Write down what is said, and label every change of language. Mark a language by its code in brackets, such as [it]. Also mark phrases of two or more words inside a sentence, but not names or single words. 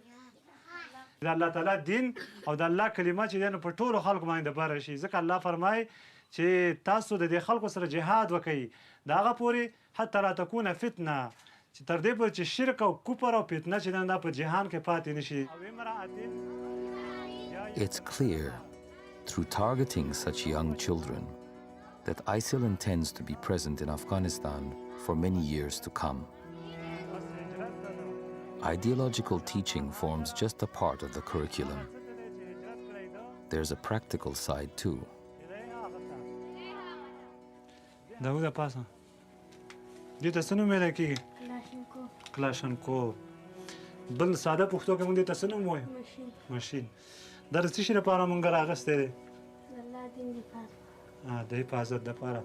[ps] د الله تعالی دین او د الله کلمه چې دی نو په ټولو خلکو باندې دپاره شي. ځکه الله فرمایي چې تاسو د دې خلکو سره جهاد وکئ د هغه پورې [ar] حتی لا تکونه فتنه [ps] چې تر دې پورې چې شرک او کفر او فتنه چې دی دا په جهان کې پاتې نه شي. [en] It's clear through targeting such young children that ISIL intends to be present in Afghanistan for many years to come. Ideological teaching forms just a part of the curriculum. There's a practical side too. [ps] داوده پاسه دې ته څه نوم ویلی کېږي؟ کلاشنکوف. بل ساده پښتو کې موږ دې ته څه نوم وایو؟ ماشین. دا د څه شي لپاره موږ راغستی دی؟ د حفاظت دپاره.